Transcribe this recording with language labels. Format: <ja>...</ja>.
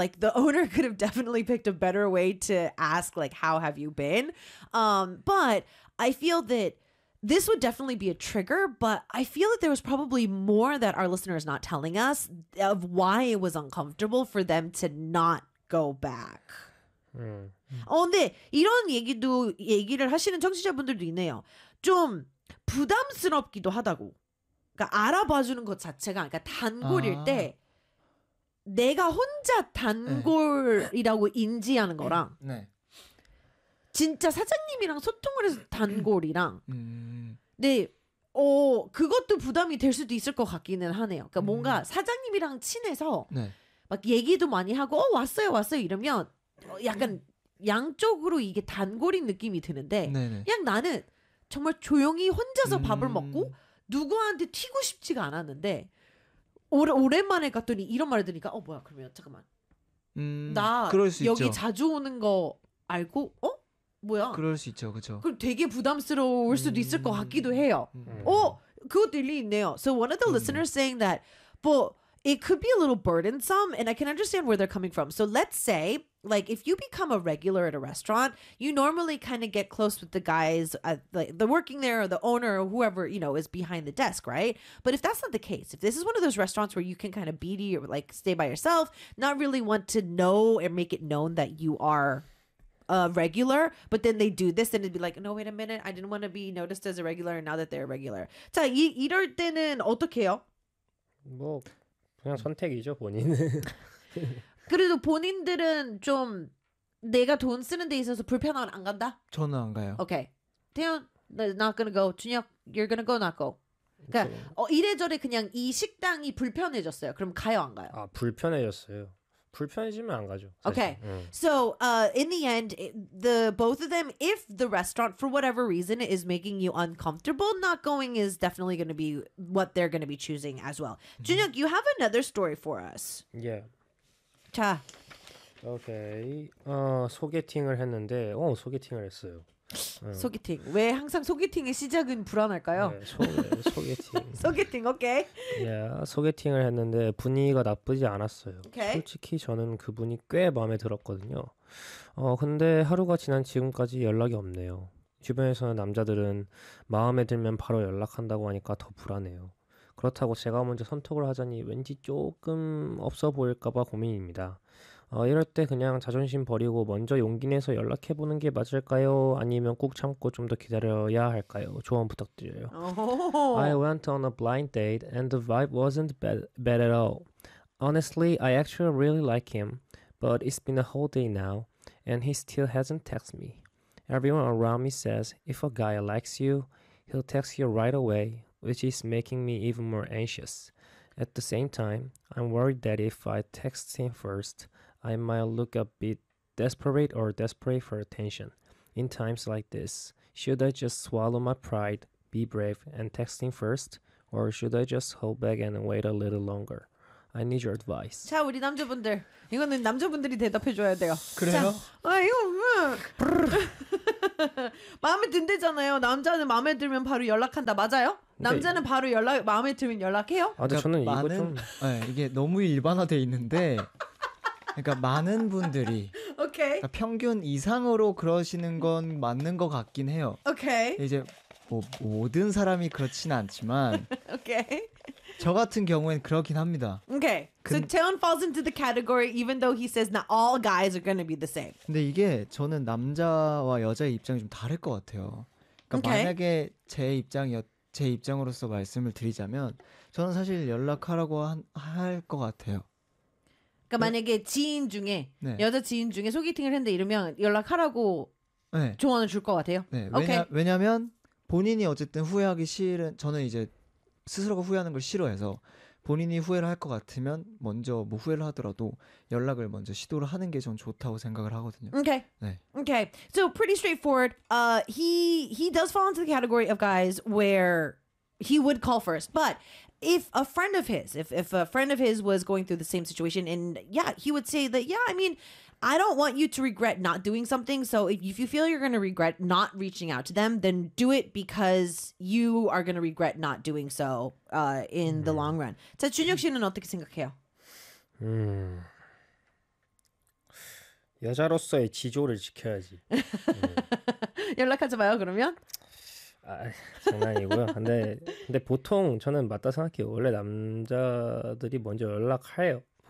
<en>Like, the owner could have definitely picked a better way to ask, like, how have you been? But I feel that this would definitely be a trigger, but I feel that there was probably more that our listener is not telling us of why it was uncomfortable for them to not go back. Mm.</en> <ko>근데 이런 얘기를 하시는 청취자분들도 있네요. 좀 부담스럽기도 하다고. 그러니까 알아봐주는 것 자체가 그러니까 단골일 때 내가 혼자 단골이라고 인지하는 거랑 진짜 사장님이랑 소통을 해서 단골이랑 근데 그것도 부담이 될 수도 있을 것 같기는 하네요. 그러니까 뭔가 사장님이랑 친해서 막 얘기도 많이 하고 왔어요 왔어요 이러면 약간 양쪽으로 이게 단골인 느낌이 드는데 그냥 나는 정말 조용히 혼자서 밥을 먹고 누구한테 튀고 싶지가 않았는데 오랜만에 갔더니 이런 말을 들으니까 뭐야 그러면 잠깐만 나 그럴 수 여기 있죠. 자주 오는 거 알고 뭐야 그럴 수 있죠 그쵸 그럼 되게 부담스러울 수도 있을 것 같기도 해요 그것도 일리 있네요</ko> <en>So one of the listeners saying that but it could be a little burdensome and I can understand where they're coming from So let's say like if you become a regular at a restaurant you normally kind of get close with the guys at the working there or the owner or whoever you know is behind the desk right but if that's not the case if this is one of those restaurants where you can kind of be to your, like stay by yourself not really want to know and make it known that you are a regular but then they do this and it'd be like no wait a minute I didn't want to be noticed as a regular and now that they're a regular</en> <ko>자 이럴 때는 어떡해요 뭐 그냥 선택이죠 본인은 그래도 본인들은 좀 내가 돈 쓰는 데 있어서 불편하면 안 간다? 저는 안 가요.</ko> <en>오케이. 태연, not gonna go. 준혁, you're gonna go, not go.</en> <ko>그러니까 이래저래 그냥 이 식당이 불편해졌어요. 그럼 가요, 안 가요? 아, 불편해졌어요. 불편해지면 안 가죠. 사실.</ko> <en>Okay. So, in the end, the both of them, if the restaurant, for whatever reason, is making you uncomfortable, not going is definitely going to be what they're going to be choosing as well. Junhyuk, you have another story for us. Yeah.</en> <ko>자.</ko> <en>Okay.</en> <ko>소개팅을 했는데, 소개팅을 했어요. 소개팅. 왜 항상 소개팅의 시작은 불안할까요? 네, 소개팅. 소개팅, 오케이. 예, 소개팅을 했는데 분위기가 나쁘지 않았어요.</ko> <en>Okay.</en> <ko>솔직히 저는 그분이 꽤 마음에 들었거든요. 근데 하루가 지난 지금까지 연락이 없네요. 주변에서는 남자들은 마음에 들면 바로 연락한다고 하니까 더 불안해요. 그렇다고 제가 먼저 선톡을 하자니 왠지 조금 없어 보일까봐 고민입니다. 이럴 때 그냥 자존심 버리고 먼저 용기 내서 연락해보는 게 맞을까요? 아니면 꼭 참고 좀 더 기다려야 할까요? 조언 부탁드려요.</ko> <en>I went on a blind date and the vibe wasn't bad at all. Honestly, I actually really like him, but it's been a whole day now and he still hasn't texted me. Everyone around me says if a guy likes you, he'll text you right away. Which is making me even more anxious. At the same time, I'm worried that if I text him first, I might look a bit desperate or desperate for attention. In times like this, should I just swallow my pride, be brave, and text him first? Or should I just hold back and wait a little longer? I need your advice.</en> <ko>자, 우리 남자분들. 이거는 남자분들이 대답해줘야 돼요. 그래요? 자, 이거 뭐야. 마음에 든대잖아요. 남자는 마음에 들면 바로 연락한다. 맞아요? 남자는 근데, 바로 연락 마음에 들면 연락해요? 아, 근데 그러니까 저는 이거 좀 네, 이게 너무 일반화돼 있는데 그러니까 많은 분들이 오케이. 그러니까 평균 이상으로 그러시는 건 맞는 것 같긴 해요. 오케이. 이제 뭐 모든 사람이 그렇진 않지만 오케이. 저 같은 경우엔 그렇긴 합니다.</ko> <en>오케이. Okay. So Taeyeon falls into the category even though he says not all guys are going to be the same.</en> <ko>근데 이게 저는 남자와 여자의 입장이 좀 다를 것 같아요. 그러니까 okay. 만약에 제 입장으로서 말씀을 드리자면 저는 사실 연락하라고 할 것 같아요. 그러니까 네. 만약에 지인 중에 네. 여자 지인 중에 소개팅을 했는데 이러면 연락하라고 네. 조언을 줄 것 같아요. 네. 왜냐면 본인이 어쨌든 후회하기 싫은 저는 이제 스스로가 후회하는 걸 싫어해서 본인이 후회를 할 것 같으면 먼저 뭐 후회를 하더라도 연락을 먼저 시도를 하는 게 전 좋다고 생각을 하거든요.</ko> <en>Okay.</en> <ko>네.</ko> <en>Okay. So pretty straightforward. He does fall into the category of guys where he would call first. But if a friend of his, if a friend of his was going through the same situation, and yeah, he would say that, yeah, I mean, I don't want you to regret not doing something. So if you feel you're going to regret not reaching out to them, then do it because you are going to regret not doing so in the long run.</en> <ko>자, 준혁 씨는 어떻게 생각해요? 여자로서의 지조를 지켜야지. 연락하지 마요, 그러면? 아, 장난이고요. 근데 보통 저는 맞다 생각해요. 원래 남자들이 먼저 연락해요.</ko>